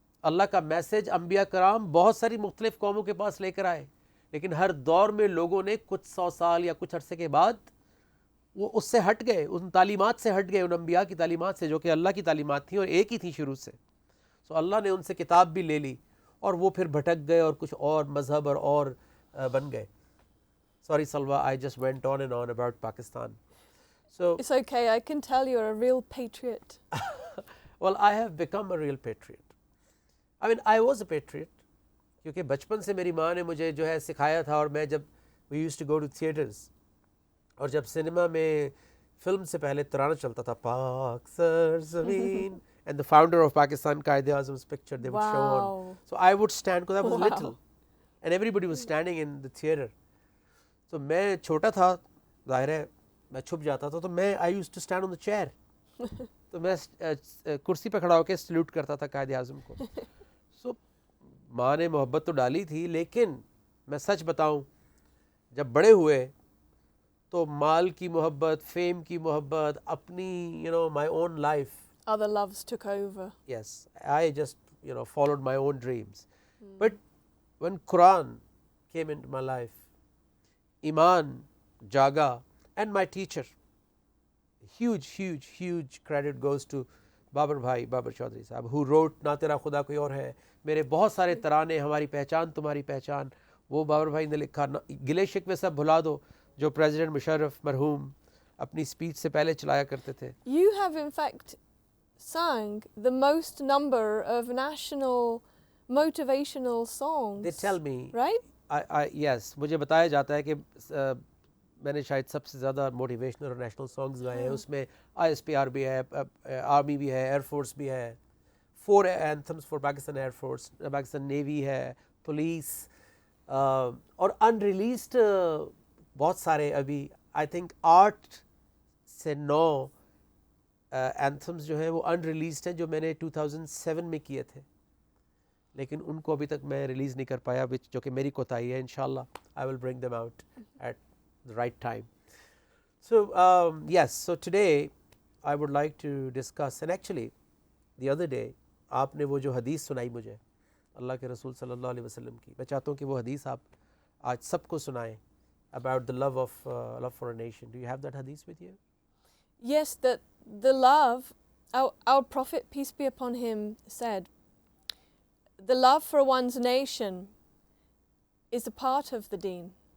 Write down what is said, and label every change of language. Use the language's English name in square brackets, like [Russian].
[Urdu] اللہ کا میسج انبیاء کرام بہت ساری مختلف قوموں کے پاس لے کر آئے، لیکن ہر دور میں لوگوں نے کچھ 100 سال یا کچھ عرصے کے بعد وہ اس سے ہٹ گئے، ان تعلیمات سے ہٹ گئے، ان انبیاء کی تعلیمات سے جو کہ اللہ کی تعلیمات تھیں اور ایک ہی تھی شروع سے. سو اللہ نے ان سے کتاب بھی لے لی اور وہ پھر بھٹک گئے اور کچھ اور مذہب اور بن گئے. [English] Sorry Salwa, I just went on and on about Pakistan. So It's okay, I can tell you're a real patriot. well, I have become a real patriot. I mean, I was a patriot [Urdu] کیونکہ بچپن سے میری ماں نے مجھے جو ہے سکھایا تھا. اور میں جب [English] we used to go to theaters، [Urdu] اور جب سنیما میں فلم سے پہلے ترانہ چلتا تھا پاک سرزمین [English] and the founder of Pakistan Quaid-e-Azam's picture they would show on. Wow. So I would stand because I was Wow. little and everybody was standing in the theater. [Urdu] تو میں چھوٹا تھا، ظاہر ہے میں چھپ جاتا تھا، تو میں [English] I used to stand on the chair. [Urdu] تو میں کرسی پہ کھڑا ہو کے سلیوٹ کرتا تھا قائد اعظم کو. سو ماں نے محبت تو ڈالی تھی، لیکن میں سچ بتاؤں جب بڑے ہوئے تو مال کی محبت، فیم کی محبت، اپنی [English] my own life. Other loves took over. Yes, I just followed my own dreams. But when Quran came into my life, [Urdu] Iman jaga, [English] and my teacher, huge credit goes to Babar Bhai, Babar Chaudhry Sahab, who wrote Na Tera Khuda Koi Aur Hai. [Urdu] میرے بہت سارے ترانے، ہماری پہچان تمہاری پہچان، وہ بابر بھائی نے لکھا. گلے شکوے سب بھلا دو، جو پریزیڈنٹ مشرف مرحوم اپنی اسپیچ سے پہلے چلایا کرتے تھے. [English] You have in fact sang the most number of national motivational songs. They tell me, right? [Urdu] yes, مجھے بتایا جاتا ہے کہ میں نے شاید سب سے زیادہ موٹیویشنل اور نیشنل سانگز گائے ہیں. اس میں ISPR بھی ہے، آرمی بھی ہے، ایئر فورس بھی ہے، 4 اینتھمس for Pakistan air force, Pakistan navy ہے، پولیس، اور انریلیزڈ بہت سارے ابھی آئی تھنک 8 سے 9 اینتھمس جو ہیں وہ انریلیزڈ ہیں، جو میں نے 2007 میں کیے تھے، لیکن ان کو ابھی تک میں ریلیز نہیں کر پایا، جو کہ میری کوتاہی ہے. [English] انشاءاللہ I will bring them out at the right time. So yes, so today I would like to discuss, and actually the other day [Urdu] آپ نے وہ جو حدیث سنائی مجھے اللہ کے رسول صلی اللہ علیہ وسلم کی، میں چاہتا ہوں کہ وہ حدیث آپ آج سب کو سنائیں [English] about the love for a nation. Do you have that hadith with you? Yes, that the love, our Prophet, peace be upon him, said, the love for one's nation is a part of the deen.